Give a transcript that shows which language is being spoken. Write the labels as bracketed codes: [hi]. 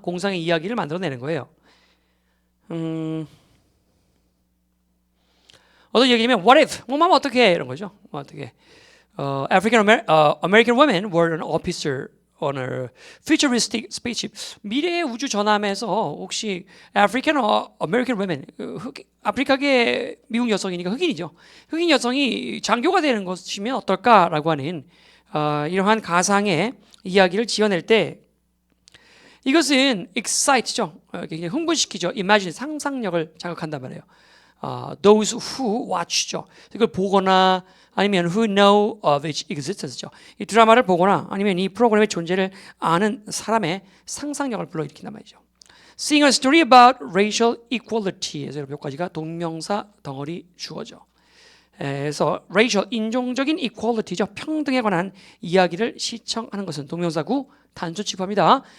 [ko] 공상의 이야기를 만들어내는 거예요. 어떤 얘기냐면 what if, 뭐하면 어떻게 이런 거죠. 어떻게 [en] African American women were an officer on a futuristic spaceship. [ko] 미래의 우주 전함에서 혹시 African American women, 아프리카계 미국 여성이니까 흑인이죠. 흑인 여성이 장교가 되는 것이면 어떨까라고 하는 이러한 가상의 이야기를 지어낼 때 이것은 excite죠. 굉장히 흥분시키죠. imagine, 상상력을 자극한단 말이에요. Those who watch죠. 이걸 보거나 아니면 [en] who know of its existence [ko] 죠. 이 드라마를 보거나 아니면 이 프로그램의 존재를 아는 사람의 상상력을 불러일으킨단 말이죠. [en] Seeing a story about racial equality에서 [ko] 몇 가지가 동명사 덩어리 주어죠. 그래서 racial, 인종적인 equality죠. 평등에 관한 이야기를 시청하는 것은 동명사구 단수 취급합니다.